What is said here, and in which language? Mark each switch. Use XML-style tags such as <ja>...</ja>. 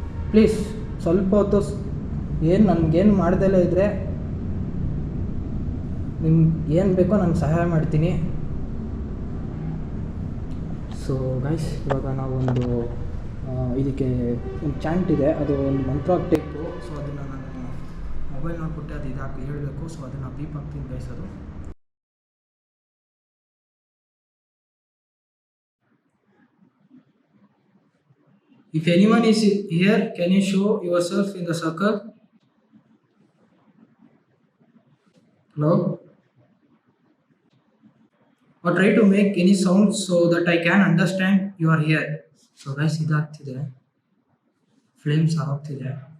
<kn>Please ಸ್ವಲ್ಪ ಹೊತ್ತು ನನಗೇನು ಮಾಡ್ದಲೇ ಇದ್ದರೆ ನಿಮ್ಗೆ ಏನು ಬೇಕೋ ನಾನು ಸಹಾಯ ಮಾಡ್ತೀನಿ. ಸೊ ಗೈಸ್ ಇವಾಗ ನಾವೊಂದು ಇದಕ್ಕೆ ಒಂದು ಚಾಂಟ್ ಇದೆ, ಅದು ಒಂದು ಮಂತ್ರ ಟೈಪು. ಸೊ ಅದನ್ನು ನಾನು ಮೊಬೈಲ್ ನೋಡ್ಬಿಟ್ಟು ಅದು ಇದಾಕಿ ಹೇಳಬೇಕು. ಸೊ ಅದನ್ನು ಬೀಪ್ ಹಾಕ್ತೀನಿ ಗೈಸ್.</kn> <en>ಅದು If anyone is here, can you show yourself in the circle? Hello? Or try to make any sound so that I can understand you are here.</en> <kn>So guys, ಇದಾಗ್ತಿದೆ, flames ಆಗ್ತಿದೆ.</kn>